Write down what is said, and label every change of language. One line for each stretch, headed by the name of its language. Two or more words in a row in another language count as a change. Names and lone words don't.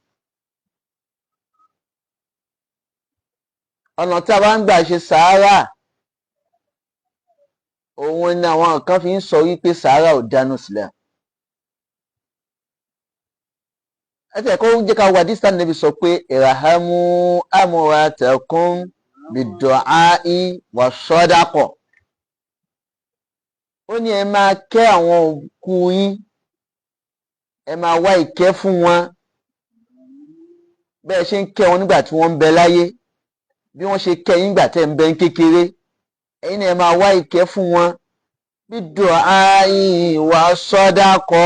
Yoruba: ọ̀nà tí a bá ń gbà ṣe sàárà òun ni àwọn kan fi ń sọ wípé sàárà ò dánú sílẹ̀. ẹ̀tẹ̀ kó jẹ́ ká wà dísà Nábì sọ pé
Arabic: irhamu amwatakum bid-du'a'i was-sadaqa.
Yoruba: ó ní ẹ máa kẹ́ àwọn òkú yín ẹ máa wá ìkẹ́ fún wọn bẹ́ẹ̀ ṣe ń kẹ́ wọn nígbà tí wọ́n ń bẹ láyé bí wọ́n ṣe kẹ́ yín nígbà tẹ́ ń bẹ ń kékeré ẹ̀yin náà ẹ máa wá ìkẹ́ fún wọn
Arabic: bid-du'a'i was-sadaqa.